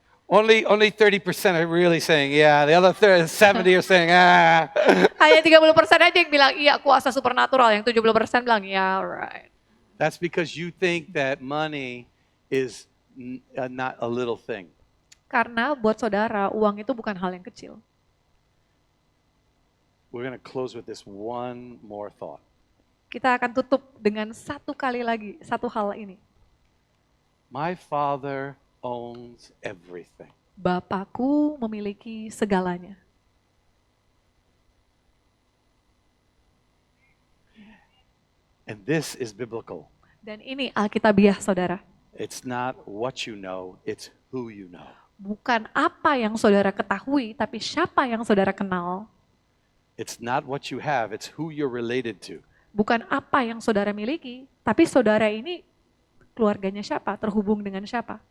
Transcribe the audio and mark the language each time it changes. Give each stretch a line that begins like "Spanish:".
English: only 30% are really saying yeah. The other 70 are saying ah.
Indonesian: Hanya 30% aja yang bilang iya kuasa supernatural, yang 70% bilang iya, right.
English: That's because you think that money is not a little thing.
Indonesian: Karena buat saudara, uang itu bukan hal yang kecil.
English: We're going to close with this one more thought.
Indonesian: Kita akan tutup dengan satu kali lagi, satu hal ini.
English: My Father owns everything.
Indonesian: Bapakku memiliki segalanya.
English: And this is biblical.
Indonesian: Dan ini Alkitabiah, saudara.
English: It's not what you know, it's who you know.
Indonesian: Bukan apa yang saudara ketahui, tapi siapa yang saudara kenal.
English: It's not what you have, it's who you're related to.
Indonesian: Bukan apa yang saudara miliki, tapi saudara ini keluarganya siapa, terhubung dengan siapa.